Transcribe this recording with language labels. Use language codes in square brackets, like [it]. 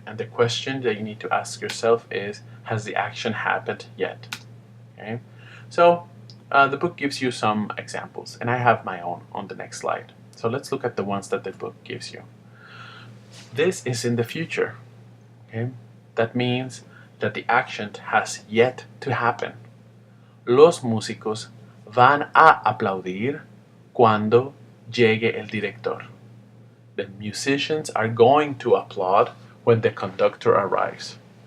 [en] And the question that you need to ask yourself is, has the action happened yet? Okay. So the book gives you some examples, and I have my own on the next slide. So let's look at the ones that the book gives you. This is in the future. Okay. That means that the action has yet to happen. [es] Los músicos van a aplaudir cuando llegue el director. [en] The musicians are going to applaud when the conductor arrives.